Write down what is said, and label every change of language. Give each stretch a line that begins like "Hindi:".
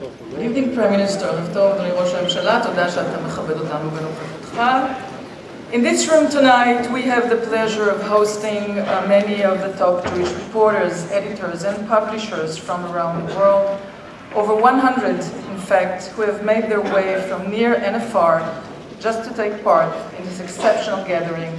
English: Good evening, Prime Minister.
Hebrew: אדוני ראש הממשלה, תודה שאתה מכבד אותנו בנוכחותך.
English: In this room tonight, we have the pleasure of hosting many of the top Jewish reporters, editors, and publishers from around the world. Over 100, in fact, who have made their way from near and afar just to take part in this exceptional gathering.